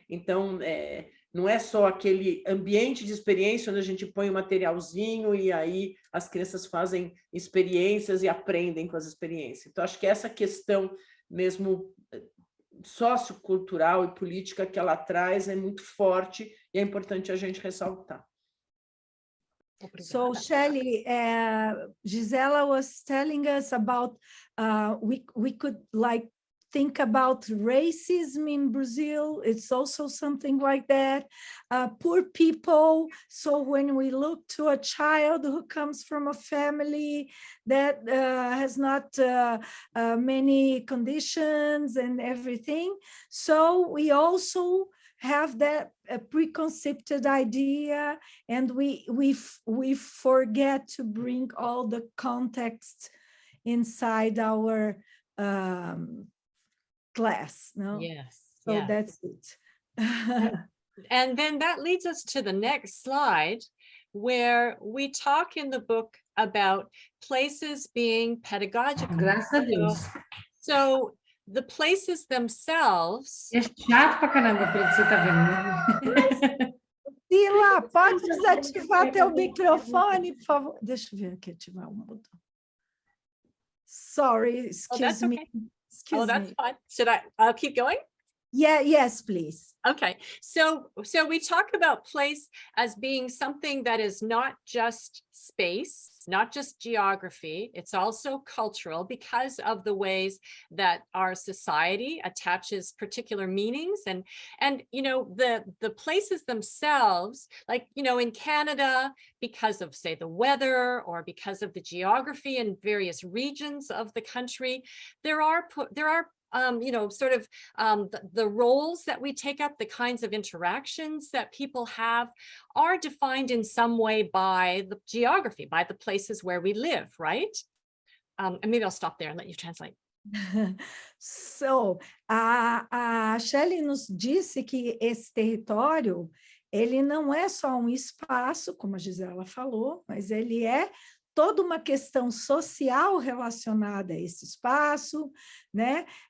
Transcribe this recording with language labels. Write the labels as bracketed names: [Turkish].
[Portuguese] Então, não é só aquele ambiente de experiência onde a gente põe o materialzinho e aí as crianças fazem experiências e aprendem com as experiências. Então, acho que essa questão mesmo sociocultural e política que ela traz é muito forte e é importante a gente ressaltar. [English] So, Shelley, Gisela was telling us about we could think about racism in Brazil. It's also something like that. Poor people. So when we look to a child who comes from a family that has not many conditions and everything, so we also have that preconceived idea, and we forget to bring all the context inside our class. No? Yes. So yes. that's it. And then that leads us to the next slide, where we talk in the book about places being pedagogical. [Portuguese] Graças a Deus. [English] So the places themselves. [Portuguese] É chato pra caramba, pelo que você tá vendo. Sila, pode desativar teu microfone, por favor. Deixa eu ver aqui, ativar um botão. [English] Sorry, excuse me. Okay. Excuse that's me. fine. I'll keep going? Yeah, yes, please. Okay, so we talk about place as being something that is not just space, not just geography, it's also cultural because of the ways that our society attaches particular meanings and the places themselves, like in Canada, because of say the weather or because of the geography in various regions of the country, there are sort of the roles that we take up, the kinds of interactions that people have are defined in some way by the geography, by the places where we live, right? And maybe I'll stop there and let you translate. [Portuguese] So, a Shelley nos disse que esse território, ele não é só um espaço, como a Gisela falou, mas ele é toda uma questão social relacionada a esse espaço, né?